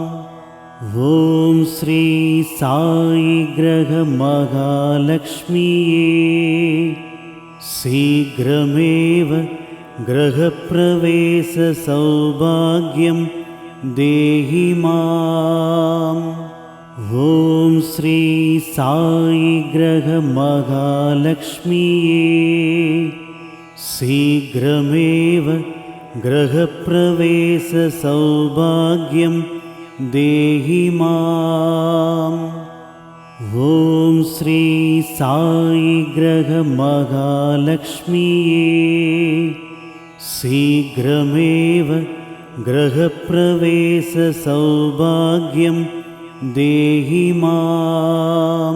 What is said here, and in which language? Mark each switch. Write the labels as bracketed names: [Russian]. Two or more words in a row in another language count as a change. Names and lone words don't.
[Sanskrit] ॐ श्री साई ग्रह महालक्ष्मीये शीघ्रमेव गृहप्रवेश सौभाग्यं देहि माम्. ॐ श्री साई ग्रह महालक्ष्मीये शीघ्रमेव गृहप्रवेशसौभाग्यं देहि माम्। ॐ श्री साई ग्रह महालक्ष्मीये शीघ्रमेव गृहप्रवेशसौभाग्यं देहि माम्।